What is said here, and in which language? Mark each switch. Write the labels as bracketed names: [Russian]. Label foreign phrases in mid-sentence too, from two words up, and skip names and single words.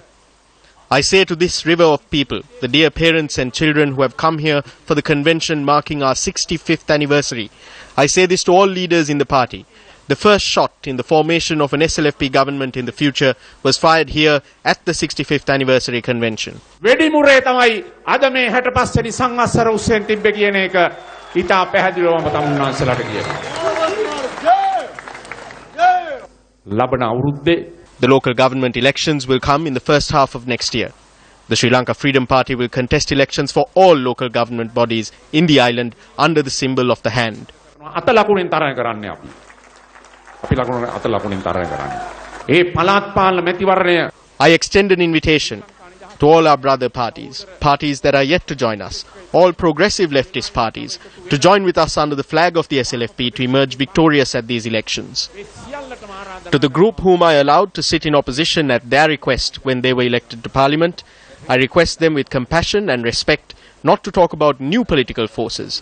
[English] I say to this river of people, the dear parents and children who have come here for the convention marking our 65th anniversary, I say this to all leaders in the party. The first shot in the formation of an SLFP government in the future was fired here at the 65th anniversary convention. [Sinhala] වෙඩිමුරේ තමයි අද මේ 65 වෙනි සංවත්සර උත්සවයෙන් තිබ්බේ කියන එක ඉතා පැහැදිලිවම තමුන්නාන්සලාට කියනවා. ලබන අවුරුද්දේ [English] The local government elections will come in the first half of next year. The Sri Lanka Freedom Party will contest elections for all local government bodies in the island under the symbol of the hand. [Sinhala] අත ලකුණෙන් තරඟ කරන්නේ අපි. අපි අත ලකුණෙන් තරඟ කරන්නේ. ඒ පළාත් පාලන මැතිවරණය [English] I extend an invitation to all our brother parties, parties that are yet to join us, all progressive leftist parties, to join with us under the flag of the SLFP to emerge victorious at these elections. To the group whom I allowed to sit in opposition at their request when they were elected to parliament, I request them with compassion and respect not to talk about new political forces.